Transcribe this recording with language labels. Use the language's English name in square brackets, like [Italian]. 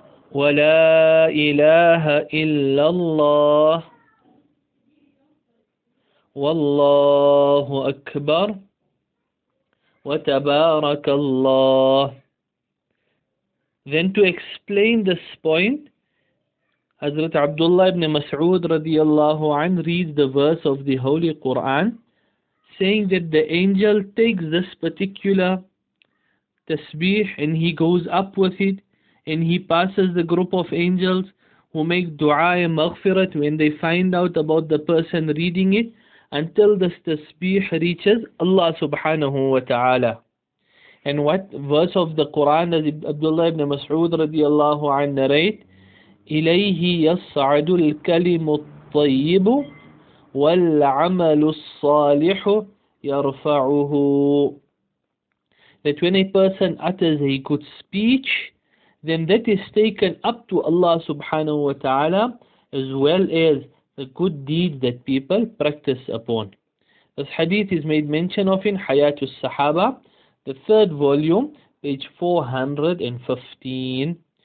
[Arabic] ولا إله إلا الله والله أكبر وتبارك الله. [English] Then to explain this point, Hazrat Abdullah ibn Mas'ud radiallahu an reads the verse of the Holy Quran, saying that the angel takes this particular tasbih and he goes up with it, and he passes the group of angels who make dua and maghfirat when they find out about the person reading it, until this tasbih reaches Allah subhanahu wa ta'ala. And what verse of the Quran does Abdullah ibn Mas'ud radiallahu an narrate? [Arabic] إليه يصعد الكلم الطيب والعمل الصالح يرفعه. [English] That when a person utters a good speech, then that is taken up to Allah subhanahu wa ta'ala, as well as the good deeds that people practice upon. This hadith is made mention of in Hayatu al-Sahaba, the third volume, page 415.